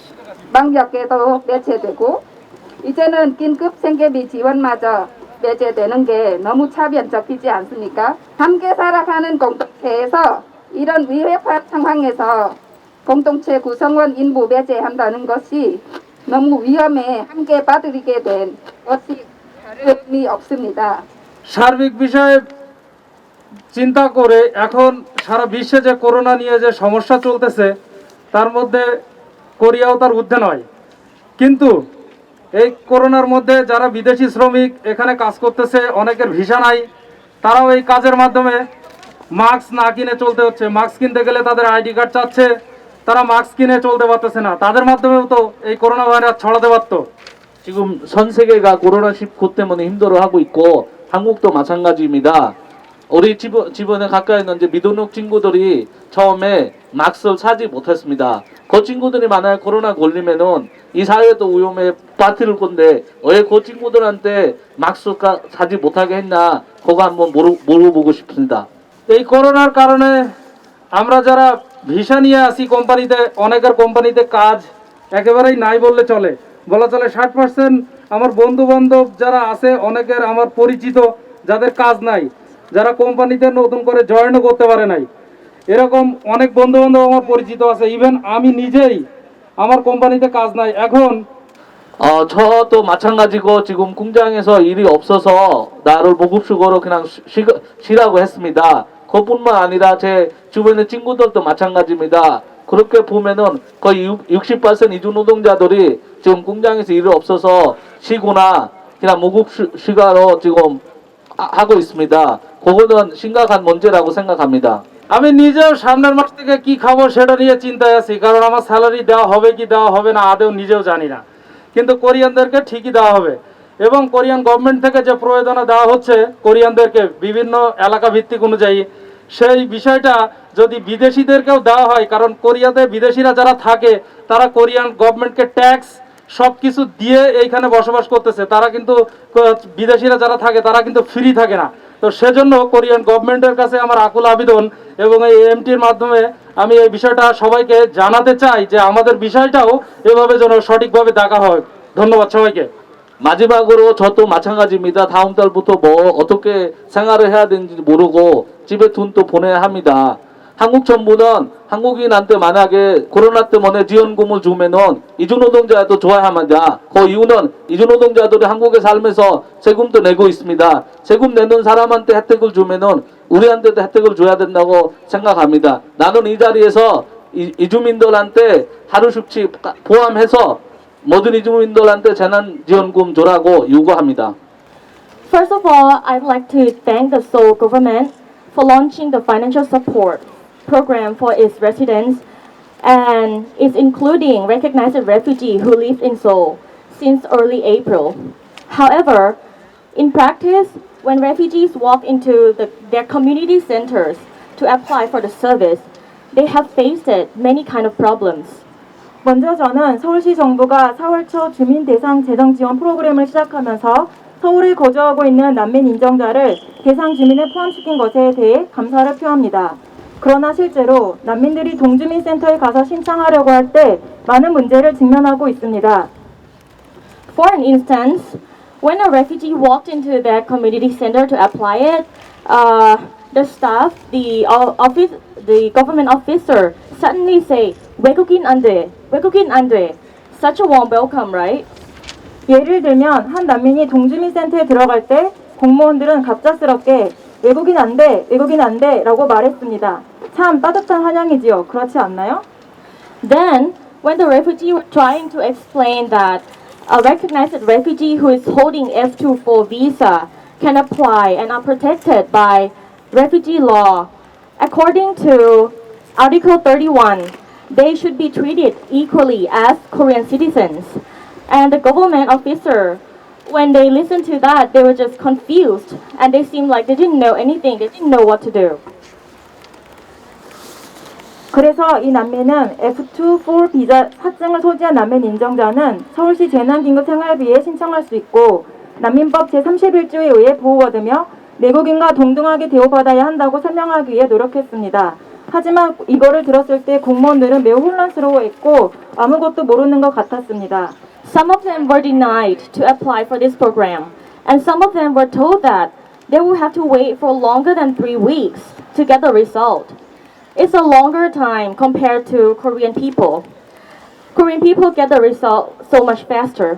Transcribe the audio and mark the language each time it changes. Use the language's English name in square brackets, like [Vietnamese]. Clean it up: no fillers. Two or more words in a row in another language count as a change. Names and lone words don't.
[Korean] 방역에도 배제되고 이제는 긴급 생계비 지원마저 배제되는 게 너무 차별적이지 않습니까? 함께 살아가는 공동체에서 이런 위협한 상황에서 공동체 구성원 인부 배제한다는 것이 너무 위험해 함께 받아들이게 된 것이 다름이 없습니다. [Bangla] সার্বিক বিষয়ে চিন্তা করে এখন সারা বিশ্বে যে করোনা নিয়ে যে সমস্যা চলতেছে তার মধ্যে কোরিয়াও তার ঊর্ধ্বে নয়, কিন্তু এই করোনার মধ্যে যারা বিদেশি শ্রমিক এখানে কাজ করতেছে অনেকের ভিসা নাই, তারাও এই কাজের মাধ্যমে মাস্ক না কিনে চলতে হচ্ছে। মাস্ক কিনতে গেলে তাদের [English] ID card [Bangla] চাচ্ছে, তারা মাস্ক কিনে চলতে পারতেছে না। তাদের মাধ্যমেও তো এই করোনা ভাইরাস ছড়াতে পারতো। [Korean] 지금 전 세계가 코로나19 때문에 힘들어하고 있고 한국도 마찬가지입니다. 우리 집안에 가까이 있는 이제 미등록 친구들이 처음에 마스크를 사지 못했습니다. 그 친구들이 만약에 코로나 걸리면은 이 사회도 위험에 빠뜨릴 건데 왜 그 친구들한테 마스크 사지 못하게 했나 그거 한번 물어보고 싶습니다. [Bangla] এই করোনার কারণে আমরা যারা ভিসা নিয়ে আসি কোম্পানিতে, অনেকের কোম্পানিতে কাজ একেবারেই নাই বললে চলে, বলা চলে 60% আমার বন্ধু বান্ধব যারা আছে অনেকের আমার পরিচিত যাদের কাজ নাই, যারা কোম্পানিতে নতুন করে জয়েনও করতে পারে নাই, এরকম অনেক বন্ধু বান্ধব আমার পরিচিত আছে। ইভেন আমি নিজেই আমার কোম্পানিতে কাজ নাই এখন। [Korean] 저도 마찬가지고 지금 공장에서 일이 없어서 나를 무급수고로 그냥 쉬라고 했습니다. 그뿐만 아니라 제 주변의 친구들도 마찬가지입니다. 그렇게 보면은 거의 60% 이주 노동자들이 지금 공장에서 일이 없어서 쉬거나 그냥 무급휴가로 지금 하고 있습니다. 그거는 심각한 문제라고 생각합니다. [Bangla] আমি নিজেও সামনের মাস থেকে কি খাবো সেটা নিয়ে চিন্তায় আছি, কারণ আমার স্যালারি দেওয়া হবে কি দেওয়া হবে না আদৌ নিজেও জানি না, কিন্তু কোরিয়ানদেরকে ঠিকই দেওয়া হবে। এবং [English] Korean government [Bangla] থেকে যে প্রয়োজনা দেওয়া হচ্ছে কোরিয়ানদেরকে বিভিন্ন এলাকা ভিত্তিক অনুযায়ী, সেই বিষয়টা যদি বিদেশিদেরকেও দেওয়া হয়, কারণ কোরিয়াতে বিদেশিরা যারা থাকে তারা [English] Korean government-ke [Bangla] ট্যাক্স সব কিছু দিয়ে এইখানে বসবাস করতেছে, তারা কিন্তু বিদেশিরা যারা থাকে তারা কিন্তু ফ্রি থাকে না। তো সেজন্য [English] Korean government's [Bangla] কাছে আমার আকুল আবেদন এবং এই এমটির মাধ্যমে আমি এই বিষয়টা সবাইকে জানাতে চাই যে আমাদের বিষয়টাও এভাবে যেন সঠিকভাবে দেখা হয়। ধন্যবাদ সবাইকে। [Korean] 마지막으로 저도 마찬가지입니다. 다음 달부터 뭐 어떻게 생활을 해야 되는지 모르고 집에 돈 또 보내야 합니다. 한국 정부는 한국인한테 만약에 코로나 때문에 지원금을 주면은 이주노동자도 줘야 합니다. 그 이유는 이주노동자들이 한국에 살면서 세금도 내고 있습니다. 세금 내는 사람한테 혜택을 주면은 우리한테도 혜택을 줘야 된다고 생각합니다. 나는 이 자리에서 이주민들한테 하루 숙취 포함해서 모든 이주민들한테 재난지원금 줘라고 요구합니다. [English] First of all, I'd like to thank the Seoul government for launching the financial support program for its residents, and it's including recognized refugees who live in Seoul since early April. However, in practice, when refugees walk into their community centers to apply for the service, they have faced many kind of problems. [Korean] 먼저 저는 서울시 정부가 4월 초 주민 대상 재정 지원 프로그램을 시작하면서 서울에 거주하고 있는 난민 인정자를 대상 주민에 포함시킨 것에 대해 감사를 표합니다. 그러나 실제로 난민들이 동주민센터에 가서 신청하려고 할 때 많은 문제를 직면하고 있습니다. [English] For an instance, when a refugee walked into their community center to apply it, the staff, the government officer suddenly say, [Korean] 외국인 안 돼, 외국인 안 돼. [English] Such a warm welcome, right? [Korean] 예를 들면 한 난민이 동주민센터에 들어갈 때 공무원들은 갑작스럽게 외국인 안 돼, 외국인 안 돼 라고 말했습니다. 참 따뜻한 환영이지요. 그렇지 않나요? [English] Then, when the refugee was trying to explain that a recognized refugee who is holding F24 visa can apply and are protected by refugee law, according to Article 31, they should be treated equally as Korean citizens. And the government officer, when they listened to that, they were just confused and they seemed like they didn't know anything, they didn't know what to do. [Korean] 그래서 이 난민은 F24 비자 사증을 소지한 난민 인정자는 서울시 재난긴급생활비에 신청할 수 있고 난민법 제31조에 의해 보호받으며 내국인과 동등하게 대우받아야 한다고 설명하기 위해 노력했습니다. 하지만 이거를 들었을 때 공무원들은 매우 혼란스러워했고 아무것도 모르는 것 같았습니다. [English] Some of them were denied to apply for this program, and some of them were told that they will have to wait for longer than 3 weeks to get the result. It's a longer time compared to Korean people. Korean people get the result so much faster.